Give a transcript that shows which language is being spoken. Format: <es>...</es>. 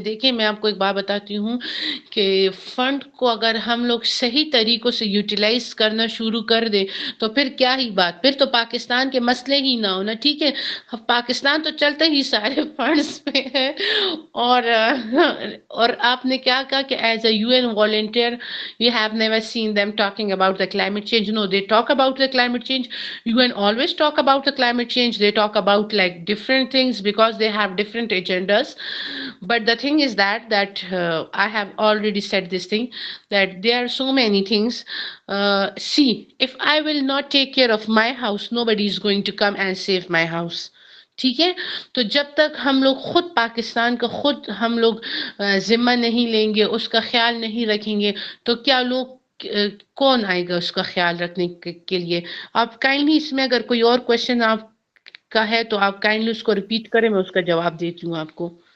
<ur>دیکھیں، میں آپ کو ایک بات بتاتی ہوں کہ فنڈ کو اگر ہم لوگ صحیح طریقوں سے یوٹیلائز کرنا شروع کر دیں تو پھر کیا ہی بات، پھر تو پاکستان کے مسئلے ہی نہ ہونا، ٹھیک ہے. پاکستان تو چلتے ہی سارے فنڈز پہ ہے. اور آپ نے کیا کہا کہ</ur> <en>As a U N volunteer you have never seen them talking about the climate change. No, they talk about the climate change. UN always talk about the climate change. They talk about like different things because they have different agendas. But the thing is that I have already said this thing, that there are so many things. See, if I will not take care of my house, nobody is going to come and save my house.</en> <ur>ٹھیک ہے. تو جب تک ہم لوگ خود پاکستان کا خود ہم لوگ ذمہ نہیں لیں گے، اس کا خیال نہیں رکھیں گے، تو کیا لوگ کون آئے گا اس کا خیال رکھنے کے لیے. آپ کائنڈلی اس میں اگر کوئی اور کوشچن آپ کا ہے تو آپ کائنڈلی اس کو ریپیٹ کریں، میں اس کا جواب دیتی ہوں آپ کو.</ur>